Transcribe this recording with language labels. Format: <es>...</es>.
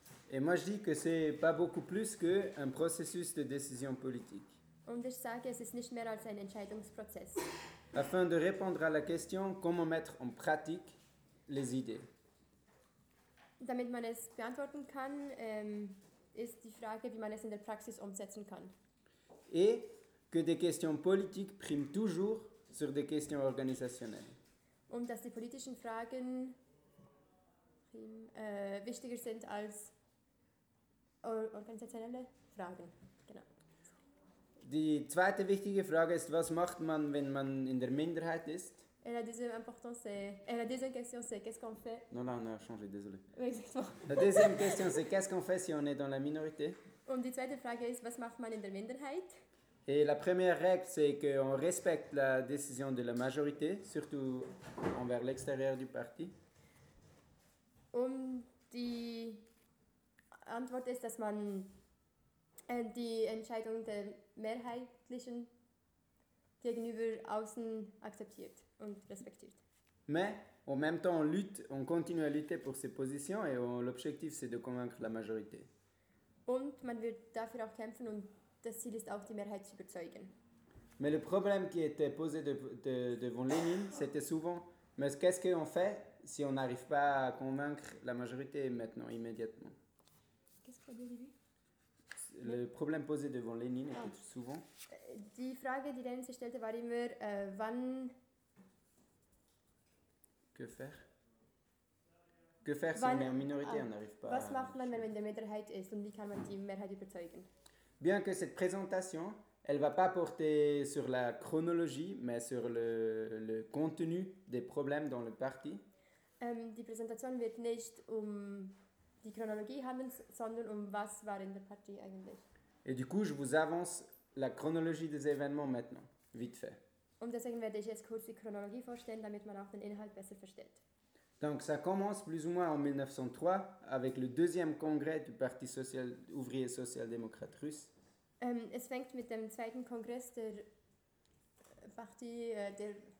<fr>Et moi, je dis que c'est pas beaucoup plus qu'un processus de décision politique.</fr> <de>Und ich sage, es ist nicht mehr als ein Entscheidungsprozess.</de> <fr>Afin de répondre à la question, comment mettre en pratique les idées.</fr> <de>Damit man es beantworten kann, ist die Frage, wie man es in der Praxis umsetzen kann.</de> <fr>Et que des questions politiques priment toujours sur des questions organisationnelles.</fr> <de>Und dass die politischen Fragen wichtiger sind als organisationelle Fragen. Genau. Die zweite wichtige Frage ist, was macht man, wenn man in der Minderheit ist?</de> <fr>Et la deuxième importance c'est et la deuxième question c'est qu'est-ce qu'on fait? Non, là, on a changé, désolé. Exactement. La deuxième question c'est qu'est-ce qu'on fait si on est dans la minorité?</fr> <de>Und die zweite Frage ist, was macht man in der Minderheit?</de> <fr>Et la première règle c'est qu'on respecte la décision de la majorité, surtout envers l'extérieur du parti.</fr> <de>Und die Antwort ist, dass man die Entscheidung der mehrheitlichen gegenüber außen akzeptiert und respektiert.</de> <fr>Mais en même temps on lutte, on continue à lutter pour ses positions et l'objectif c'est de convaincre la majorité.</fr> <de>Und man wird dafür auch kämpfen und das Ziel ist auch die Mehrheit zu überzeugen.</de> <fr>Mais le problème qui était posé devant Lénine, c'était souvent mais qu'est-ce qu'on fait si on n'arrive pas à convaincre la majorité maintenant immédiatement? Qu'est-ce qu'on dit lui? Le problème posé devant Lénine était souvent.</fr> <de>Die Frage, die Lénine sich stellte, war immer, wann.</de> <fr>Que faire? Que faire wann, si on est en minorité, on n'arrive pas.</fr> <de>Was macht man, wenn man in der Minderheit ist und wie kann man die Mehrheit überzeugen?</de> <fr>Bien que cette présentation, elle va pas porter sur la chronologie, mais sur le contenu des problèmes dans le parti.</fr> <de>Die Präsentation wird nicht die Chronologie handeln, sondern was war in der Partie eigentlich.</de> <fr>Et du coup, je vous avance la chronologie des événements maintenant, vite fait.</fr> <de>Und deswegen werde ich jetzt kurz die Chronologie vorstellen, damit man auch den Inhalt besser versteht.</de> <fr>Donc, ça commence plus ou moins en 1903, avec le deuxième congrès du Parti social, ouvrier social-démocrate russe.</fr> <de>Es fängt mit dem zweiten Kongress der Parti, der</de>